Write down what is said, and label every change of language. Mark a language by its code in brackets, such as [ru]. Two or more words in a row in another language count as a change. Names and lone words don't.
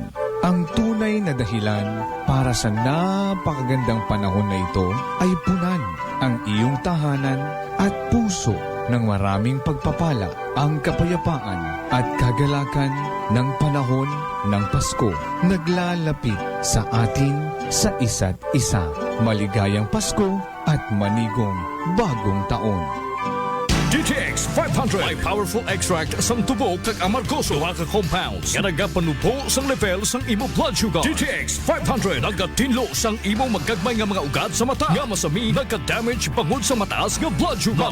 [tl] Ang tunay na dahilan para sa napakagandang panahon na ito ay punan ang iyong tahanan at puso ng maraming pagpapala, ang kapayapaan at kagalakan ng panahon ng Pasko. Naglalapit sa atin sa isa't isa. Maligayang Pasko at manigong bagong taon. [hil] DTX 500 may [en] powerful extract [hil] sang tubo kag amargoso duha ka compounds nga nagapanubo sang level sang imo [en] blood sugar. [hil] DTX 500 nagatinlo sang imo magagmay nga mga ugat sa mata nga masami nagka-damage pangod sa mataas nga [en] blood sugar.